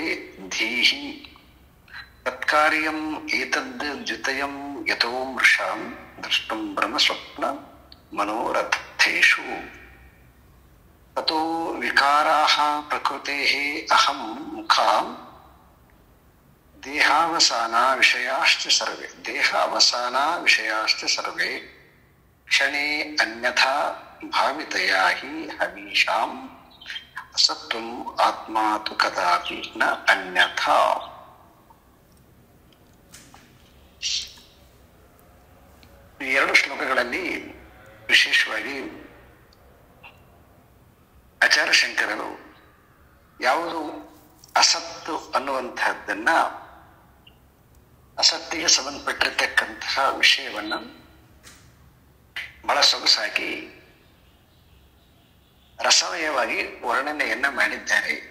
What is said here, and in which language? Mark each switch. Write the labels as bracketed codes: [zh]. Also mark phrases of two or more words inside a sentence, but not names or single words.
[sa] धीः तत्कार्यम् एतद् द्वितयं यतो मृषां द्रष्टुं ब्रह्मस्वप्न मनोरथेषु ततो विकाराः प्रकृतेः अहं मुखां देहावसाना विषयाश्च सर्वे क्षणे अन्यथा भावितया हि हवीषाम् असत्वम् आत्मा तु कदापि न अन्यथा। [kn] ಈ ಎರಡು ಶ್ಲೋಕಗಳಲ್ಲಿ ವಿಶೇಷವಾಗಿ ಆಚಾರ್ಯ ಶಂಕರರು ಯಾವುದು ಅಸತ್ತು ಅನ್ನುವಂತಹದ್ದನ್ನ ಅಸತ್ತಿಗೆ ಸಂಬಂಧಪಟ್ಟಿರ್ತಕ್ಕಂತಹ ವಿಷಯವನ್ನ ಬಹಳ ಸೊಗಸಾಗಿ ರಸಮಯವಾಗಿ ವರ್ಣನೆಯನ್ನ ಮಾಡಿದ್ದಾರೆ.